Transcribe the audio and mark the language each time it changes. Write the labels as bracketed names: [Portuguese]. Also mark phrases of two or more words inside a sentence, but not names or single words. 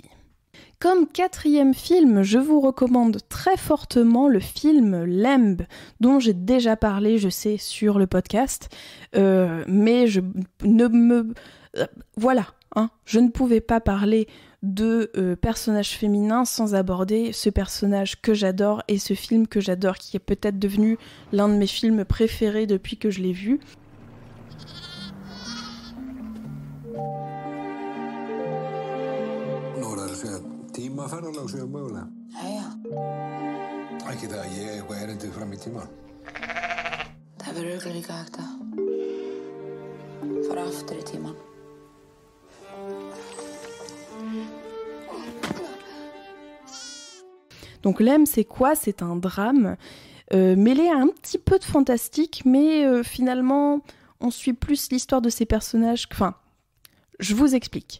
[French] Comme quatrième film, je vous recommande très fortement le film Lamb, dont j'ai déjà parlé, je sais, sur le podcast, mais je ne pouvais pas parler de personnages féminins sans aborder ce personnage que j'adore et ce film que j'adore, qui est peut-être devenu l'un de mes films préférés depuis que je l'ai vu. [Icelandic] Tímaferðalag séu mögulega. Jæja. Ekki það að ég eitthvað erindi fram í tíman. Það verður örugglega líka hægt að fara aftur í tíman. [French] Donc Lem, c'est quoi ? C'est un drame mêlé à un petit peu de fantastique, mais finalement, on suit plus l'histoire de ces personnages. Enfin, je vous explique.